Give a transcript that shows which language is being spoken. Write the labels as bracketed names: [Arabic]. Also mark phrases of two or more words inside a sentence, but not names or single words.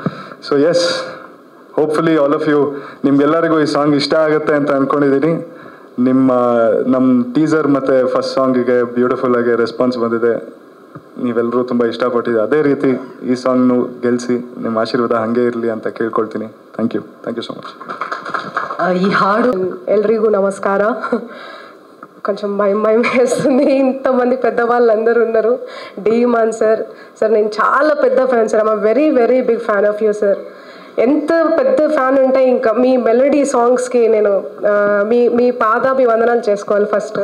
[English] so yes, hopefully all of you, [Kannada] ನಿಮ್ಗೆಲ್ಲರಿಗೂ ಈ ಸಾಂಗ್ ಇಷ್ಟ ಆಗುತ್ತೆ ಅಂತ ಅಂದ್ಕೊಂಡಿದ್ದೀನಿ. ನಮ್ಮ ಟೀಸರ್ ಮತ್ತು [English] first song [Kannada] ಬ್ಯೂಟಿಫುಲ್ ಆಗಿ ರೆಸ್ಪಾನ್ಸ್ ಬಂದಿದೆ. ನೀವೆಲ್ಲರೂ ತುಂಬ ಇಷ್ಟಪಟ್ಟಿದ್ದೀವಿ. ಅದೇ ರೀತಿ ಈ ಸಾಂಗ್ನು ಗೆಲ್ಲಿಸಿ ನಿಮ್ಮ ಆಶೀರ್ವಾದ ಹಾಗೆ ಇರಲಿ ಅಂತ ಕೇಳ್ಕೊಳ್ತೀನಿ. [English] thank you so much. [Kannada] ಈ ಹಾಡು ಎಲ್ಲರಿಗೂ ನಮಸ್ಕಾರ. [Telugu] కొంచెం భయం వేస్తుంది, ఇంతమంది పెద్దవాళ్ళు అందరూ ఉన్నారు. డీమాన్ సార్ నేను చాలా పెద్ద ఫ్యాన్ సార్. [English] I'm very very big fan of you sir. [Telugu] ఎంత పెద్ద ఫ్యాన్ అంటే ఇంకా మీ [English] melody songs [Telugu] నేను మీ పాదాభివందనాలు చేసుకోవాలి ఫస్ట్.